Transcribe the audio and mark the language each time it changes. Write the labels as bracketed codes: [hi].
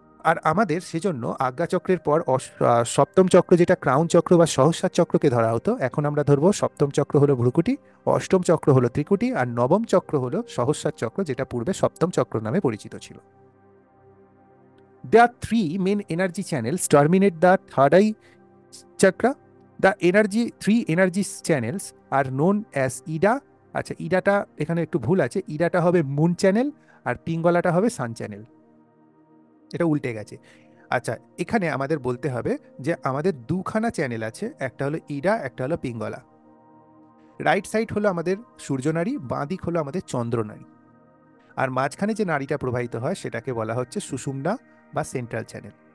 [bn] আর আমাদের সেজন্য আজ্ঞাচক্রের পর সপ্তম চক্র, যেটা ক্রাউন চক্র বা সহস্রার চক্রকে ধরা হতো, এখন আমরা ধরবো সপ্তম চক্র হলো ভ্রুকুটি, অষ্টম চক্র হলো ত্রিকুটি, আর নবম চক্র হলো সহস্রার চক্র, যেটা পূর্বে সপ্তম চক্র নামে পরিচিত ছিল। [en] There are three main energy channels terminate the third eye chakra. Three energy channels are known as Ida. [bn] আচ্ছা, ইডাটা এখানে একটু ভুল আছে, ইডাটা হবে মুন চ্যানেল আর পিঙ্গলাটা হবে সান চ্যানেল, এটা উল্টে গেছে। আচ্ছা, এখানে আমাদের বলতে হবে যে আমাদের দুখানা চ্যানেল আছে, একটা হলো ইডা, একটা হলো পিঙ্গলা। রাইট সাইড হলো আমাদের সূর্যনাড়ি, বাঁ দিক হলো আমাদের চন্দ্রনাড়ি, আর মাঝখানে যে নাড়িটা প্রবাহিত হয় সেটাকে বলা হচ্ছে সুষুম্না বা সেন্ট্রাল চ্যানেল।